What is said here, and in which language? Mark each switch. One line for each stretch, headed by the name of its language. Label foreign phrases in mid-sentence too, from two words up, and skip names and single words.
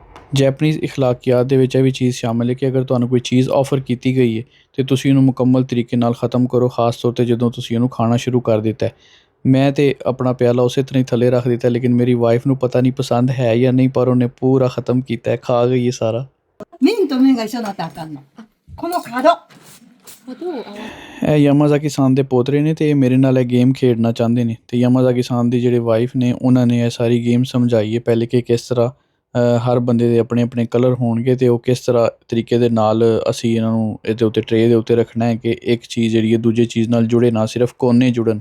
Punjabi: ਜੈਪਨੀਜ਼ ਇਖਲਾਕੀਆਤ ਦੇ ਵਿੱਚ ਇਹ ਵੀ ਚੀਜ਼ ਸ਼ਾਮਿਲ ਹੈ ਕਿ ਅਗਰ ਤੁਹਾਨੂੰ ਕੋਈ ਚੀਜ਼ ਆਫਰ ਕੀਤੀ ਗਈ ਹੈ ਅਤੇ ਤੁਸੀਂ ਉਹਨੂੰ ਮੁਕੰਮਲ ਤਰੀਕੇ ਨਾਲ ਖ਼ਤਮ ਕਰੋ, ਖ਼ਾਸ ਤੌਰ 'ਤੇ ਜਦੋਂ ਤੁਸੀਂ ਉਹਨੂੰ ਖਾਣਾ ਸ਼ੁਰੂ ਕਰ ਦਿੱਤਾ। ਮੈਂ ਤਾਂ ਆਪਣਾ ਪਿਆਲਾ ਉਸੇ ਤਰ੍ਹਾਂ ਹੀ ਥੱਲੇ ਰੱਖ ਦਿੱਤਾ, ਲੇਕਿਨ ਮੇਰੀ ਵਾਈਫ ਨੂੰ ਪਤਾ ਨਹੀਂ ਪਸੰਦ ਹੈ ਜਾਂ ਨਹੀਂ, ਪਰ ਉਹਨੇ ਪੂਰਾ ਖ਼ਤਮ ਕੀਤਾ, ਖਾ ਗਈ ਹੈ ਸਾਰਾ।
Japanese: 麺と麺が一緒になったらあかんの。この角。
Punjabi: ਇਹ ਯਾਮਾਜ਼ਾਕੀ ਸਾਨ ਦੇ ਪੋਤਰੇ ਨੇ ਅਤੇ ਇਹ ਮੇਰੇ ਨਾਲ ਇਹ ਗੇਮ ਖੇਡਣਾ ਚਾਹੁੰਦੇ ਨੇ, ਅਤੇ ਯਾਮਾਜ਼ਾਕੀ ਸਾਨ ਦੀ ਜਿਹੜੇ ਵਾਈਫ ਨੇ ਉਹਨਾਂ ਨੇ ਇਹ ਸਾਰੀ ਗੇਮ ਸਮਝਾਈ ਹੈ ਪਹਿਲੇ ਕਿ ਕਿਸ ਤਰ੍ਹਾਂ ਹਰ ਬੰਦੇ ਦੇ ਆਪਣੇ ਆਪਣੇ ਕਲਰ ਹੋਣਗੇ ਅਤੇ ਉਹ ਕਿਸ ਤਰ੍ਹਾਂ ਤਰੀਕੇ ਦੇ ਨਾਲ ਅਸੀਂ ਇਹਨਾਂ ਨੂੰ ਇਹਦੇ ਉੱਤੇ ਟਰੇ ਦੇ ਉੱਤੇ ਰੱਖਣਾ ਹੈ ਕਿ ਇੱਕ ਚੀਜ਼ ਜਿਹੜੀ ਹੈ ਦੂਜੀ ਚੀਜ਼ ਨਾਲ ਜੁੜੇ, ਨਾ ਸਿਰਫ ਕੋਨੇ ਜੁੜਨ।